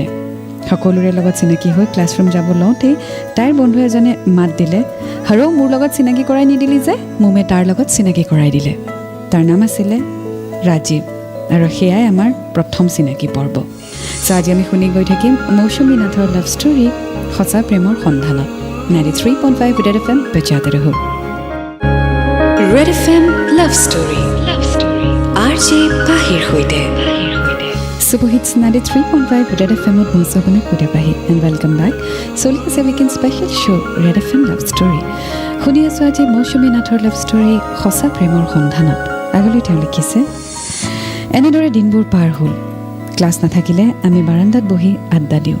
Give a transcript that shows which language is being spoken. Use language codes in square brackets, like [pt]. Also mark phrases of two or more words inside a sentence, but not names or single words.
[as] সকলোৰে লগত চিনাকি হৈ ক্লাছৰুম যাব লওঁতেই তাইৰ বন্ধু এজনে মাত দিলে, হাৰো মোৰ লগত চিনাকি কৰাই নিদিলি যে? মোমে তাৰ লগত চিনাকি কৰাই দিলে। তাৰ নাম আছিলে ৰাজীৱ, আৰু সেয়াই আমাৰ প্ৰথম চিনাকি পৰ্ব। চ' আজি আমি শুনি গৈ থাকিম মৌচুমী নাথৰ [en] love story, [as] সঁচা প্ৰেমৰ সন্ধানত। 93.5 Rad FM বজাতে ৰহো। Rad FM Love Story RJ Pahir hoite Super Hits 93.5 Rad FM মই সপনে কুটে পাহি [en] and welcome back. [as] চলি আছে [en] weekend special show' [as] Rad FM [en] love story. [as] শুনি আছোঁ আজি মৌচুমী নাথৰ [en] love story, [as] সঁচা প্ৰেমৰ সন্ধানত। আগলৈ তেওঁ লিখিছে, এনেদৰে দিনবোৰ পাৰ হ'ল। ক্লাছ নাথাকিলে আমি বাৰাণ্ডাত বহি আড্ডা দিওঁ।